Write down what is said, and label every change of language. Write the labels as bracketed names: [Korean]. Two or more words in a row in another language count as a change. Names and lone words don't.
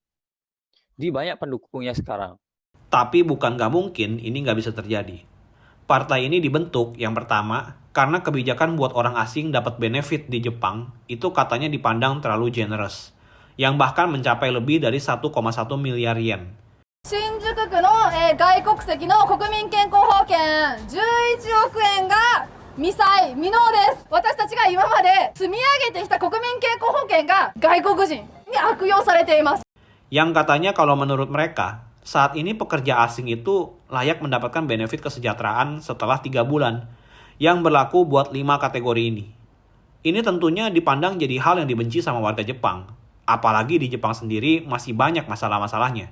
[Indonesian] Di banyak pendukungnya sekarang. Tapi bukan nggak mungkin ini nggak bisa terjadi. Partai ini dibentuk yang pertama karena kebijakan buat orang asing dapat benefit di Jepang itu katanya dipandang terlalu generous, yang bahkan mencapai lebih dari 1,1 miliar yen. [Japanese] 新宿区の、外国籍の国民健康保険11億円が未済未納です。私たちが今まで積み上げてきた国民健康保険が外国人に悪用されています。 [Indonesian] Yang katanya kalau menurut mereka, saat ini pekerja asing itu layak mendapatkan benefit kesejahteraan setelah 3 bulan, yang berlaku buat 5 kategori ini. Ini tentunya dipandang jadi hal yang dibenci sama warga Jepang. Apalagi di Jepang sendiri masih banyak masalah-masalahnya.